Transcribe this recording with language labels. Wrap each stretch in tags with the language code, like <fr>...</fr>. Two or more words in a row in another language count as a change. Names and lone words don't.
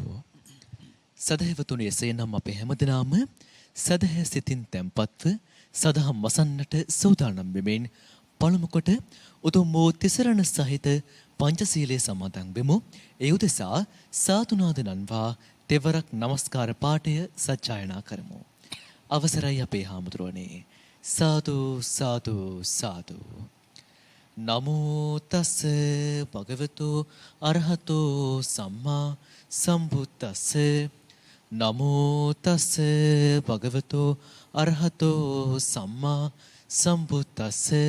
<si>සදහැවතුනි, එසේනම් අපේ හැමදෙනාම සදහැ සිතින් තැන්පත්ව සදහම් වසන්නට සූදානම් වෙමින් පළමු කොට උතුම් වූ තිසරණ සහිත පංචශීලයේ සමාදන් වෙමු. ඒ උදෙසා සාතුනාද නන්වා තෙවරක් নমස්කාර පාඨය සජ්ජායනා කරමු. අවසරයි අපේ හාමුදුරුවනේ. සාදු සාදු සාදු.</si> <pi>නමෝ තස් භගවතු අරහතෝ සම්මා සම්බුද්දස්ස. නමෝ තස් භගවතු අරහතෝ සම්මා සම්බුද්දස්ස.</pi>